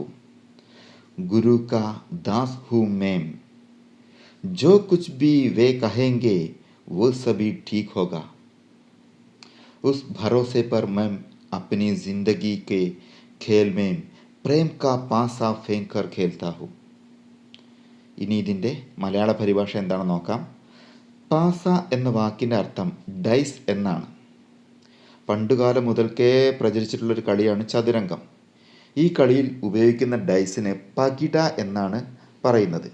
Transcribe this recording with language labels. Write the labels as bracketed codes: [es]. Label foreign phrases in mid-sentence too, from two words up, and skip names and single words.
[hi] गुरु का दास हूँ मैं. जो कुछ भी वे कहेंगे वो सभी ठीक होगा. उस भरोसे पर मैं अपनी जिंदगी के खेल में प्रेम का पासा फेंक कर खेलता हूँ. [ml] ഇനി ഇതിൻ്റെ മലയാള പരിഭാഷ എന്താണെന്ന് നോക്കാം. പാസ എന്ന വാക്കിൻ്റെ അർത്ഥം ഡൈസ് എന്നാണ്. പണ്ടുകാലം മുതൽക്കേ പ്രചരിച്ചിട്ടുള്ളൊരു കളിയാണ് ചതുരംഗം. ഈ കളിയിൽ ഉപയോഗിക്കുന്ന ഡൈസിന് പകിട എന്നാണ് പറയുന്നത്.